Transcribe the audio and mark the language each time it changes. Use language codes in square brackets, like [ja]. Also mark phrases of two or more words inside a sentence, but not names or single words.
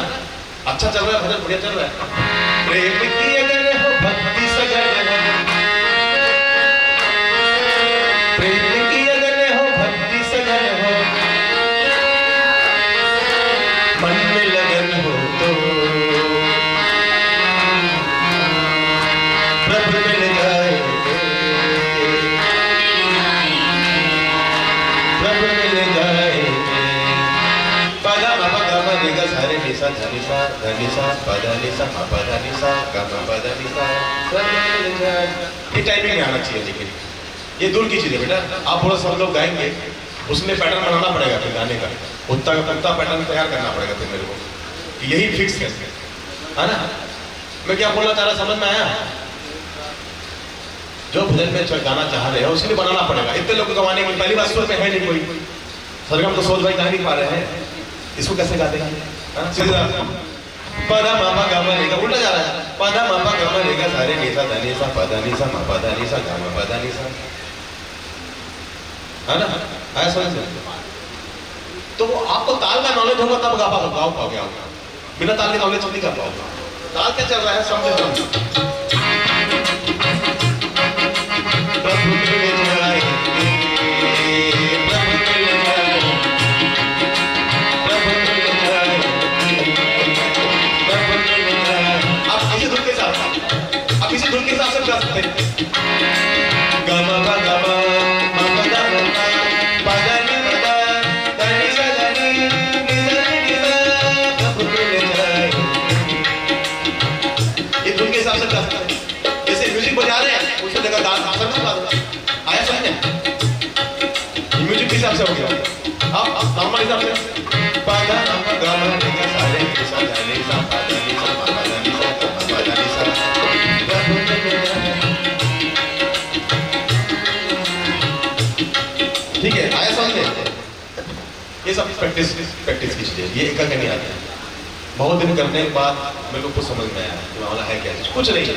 [hi] अच्छा चल रहा है भजन, बढ़िया चल रहा है। प्रेम की अगर हो भक्ति सजन हो, प्रेम की अगर हो भक्ति सजन हो, मन में लगन हो तो प्रभु मिल जाए, प्रभु मिल जाए। पदा मा पदा मा रे गा सा रे नि सा ध नि सा ध नि सा पदा नि सा मा पदा नि सा गा मा पदा नि सा, प्रभु मिल जाए। ये टाइमिंग में आना चाहिए, लेकिन ये दूर की चीज है बेटा। आप थोड़ा सब लोग गाएंगे, उसमें पैटर्न बनाना पड़ेगा फिर गाने का, उतना पैटर्न तैयार करना पड़ेगा फिर मेरे को, कि यही फिक्स है ना। मैं क्या बोलना चाह रहा, समझ में आया? जो भजन में गाना चाह रहे हैं उसके लिए बनाना पड़ेगा। इतने लोग गवाने की पहली बात सोच में है नहीं कोई, सरगम तो सोच भाई गा नहीं पा रहे हैं, इसको कैसे गा देंगे? पदा मापा गामा रेगा, उल्टा जा रहा है। पदा मापा गामा रेगा सारे निसा धनी सा पदा निसा मा पदा निसा गामा पदा निसा, है ना? आया समझ में? तो आपको ताल का नॉलेज होगा तब गा पाओगे आप, बिना ताल के नॉलेज नहीं गा पाओगे। ताल क्या चल रहा है समझे। प्रभु मिल जाए, प्रभु मिल जाए, प्रभु मिल जाए, प्रभु मिल जाए। आप इसी धुन के साथ, आप इसी धुन के साथ गा सकते हैं। गामा पा गामा मा पदा मा पदा नि पदा धनी सा धनी नि सा, प्रभु मिल जाए। ये धुन के हिसाब से गा सकते हैं। जैसे म्यूजिक बजा रहे हैं उसी जगह डांस आया समझे, म्यूजिक के हिसाब से हो गया। आप नॉर्मल हिसाब से पादा मा गामा रे गा सा रे नि सा ध नि सा पदा नि सा मा पदा नि सा गा मा पदा नि सा, प्रभु मिल जाए। ठीक है, आया समझे? ये सब प्रैक्टिस की चीजें, ये एक नहीं आती। बहुत दिन करने के बाद मेरे को कुछ समझ में आया कि मामला है क्या, कुछ नहीं।